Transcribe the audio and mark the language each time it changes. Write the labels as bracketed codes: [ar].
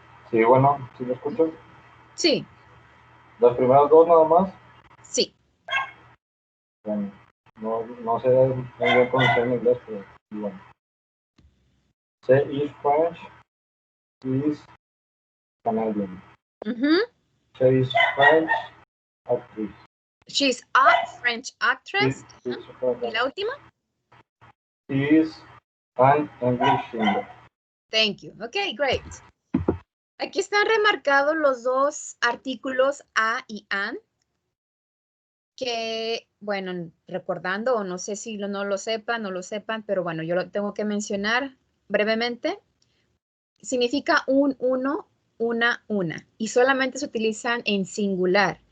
[es] Sí, bueno, ¿sí me escuchan? Sí, Las primeras dos nada más. sí. Bueno, no sé muy bien pronunciar en inglés, pero bueno. [en] She is French, she is Canadian. She is French actress. She's a French actress. She is a [es] ¿Y [en] French [es] la última? [en] She is an English singer. Thank you. Okay, great. [es] Aquí están remarcados los dos artículos a y an, que, bueno, recordando, o no sé si no lo sepan, pero bueno, yo lo tengo que mencionar brevemente. Significa un, uno, una, y solamente se utilizan en singular.